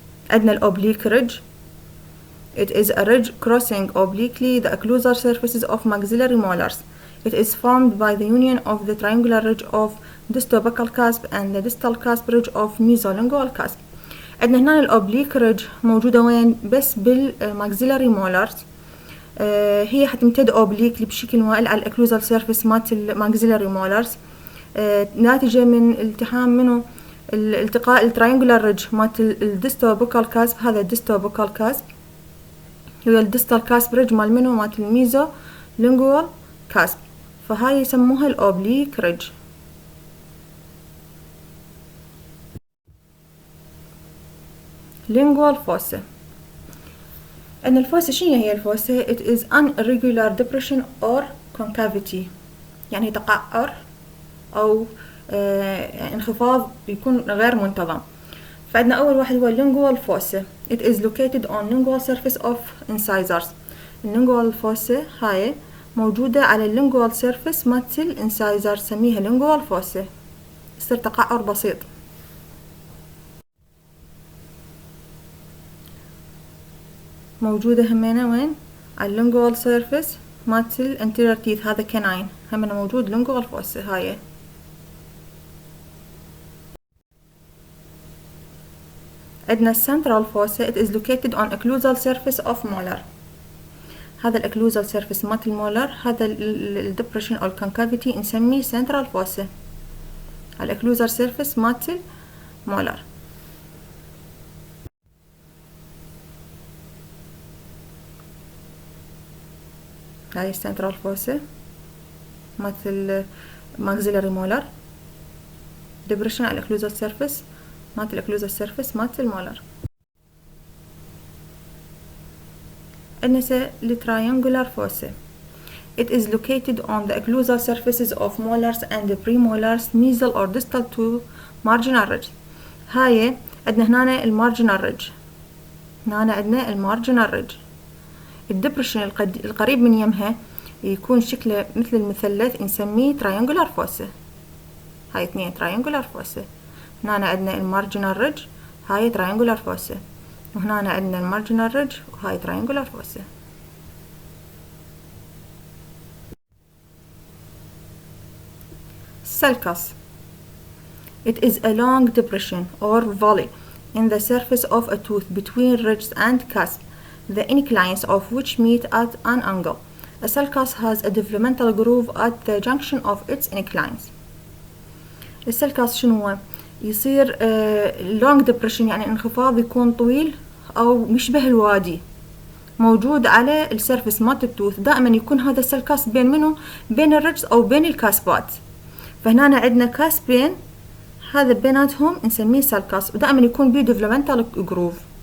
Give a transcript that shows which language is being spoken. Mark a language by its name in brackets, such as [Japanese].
[Arabic] عندنا [English] oblique ridge. It is a ridge crossing obliquely the occlusal surfaces of maxillary molars. It is formed by the union of the triangular ridge of distobuccal cusp and the distal cusp ridge of mesolingual cusp. [Arabic] عندنا هنا الأوبليك ريدج موجودة وين؟ بس بالماكسيلاري مولارز. هي حتمتد اوبليكلي بشكل مائل على الاكلوزال سيرفيس مالت الماكسيلاري مولارز، ناتجة من التحام التقاء التراينجولار ريدج مالت الديستوبوكال كاسب، هذا الديستوبوكال كاسب، هو الديستال كاسب ريدج مال منو؟ مالت الميزو لينجوال cusp، فهاي يسموها الأوبليك ريدج. [English] lingual fossa. [Arabic] أن الفوسة شنو هي الفوسة؟ [English] it is an irregular depression or concavity، [Arabic] يعني تقعر أو انخفاض يكون غير منتظم. فعندنا أول واحد هو lingual fossa. [English] it is located on lingual surface of incisors. [Arabic] lingual fossa هاي موجودة على lingual surface مالت incisor، سميها lingual fossa، يصير تقعر بسيط. موجودة همينة وين؟ على lingual surface مالت anterior teeth، هذا canine همينة موجود lingual fossa هاي. عندنا [English] central fossa. it is located on occlusal surface of molar. [Arabic] هذا الاكلوزال سيرفيس مالت المولر، هذا الدبريشن او الكونكافيتي نسميه central fossa على الاكلوزال سيرفيس مالت المولر. هاي central fossa مالت الماكسيلاري مولر، دبريشن على الاكلوزال سيرفيس مالت الاكلوزال سيرفيس مالت المولر. عندنا التراينجولار fossa. [English] it is located on the occlusal surfaces of molars and premolars mesial or distal to marginal ridge. [Arabic] هاي عندنا هنا المارجنال ريدج، هنا عندنا المارجنال ريدج. الدبريشن القريب من يمها يكون شكله مثل المثلث نسميه triangular fossa. هاي اثنين triangular fossa. هنا عندنا المارجنال ريدج، هاي triangular fossa، وهنا عندنا المارجنال ريدج وهاي triangular fossa. [English] sulcus. it is a long depression or valley in the surface of a tooth between ridges and cusp, the inclines of which meet at an angle. A sulcus has a developmental groove at the junction of its inclines. [Arabic] السلكاس شنو هو؟ يصير long depression، يعني انخفاض يكون طويل أو مشبه الوادي، موجود على السيرفس مالت التوث. دائما يكون هذا السلكاس بين منو؟ بين الرجز أو بين الكاسبات. فهنا عندنا كاسبين، هذا بيناتهم نسميه سلكاس، ودائما يكون بيه developmental groove.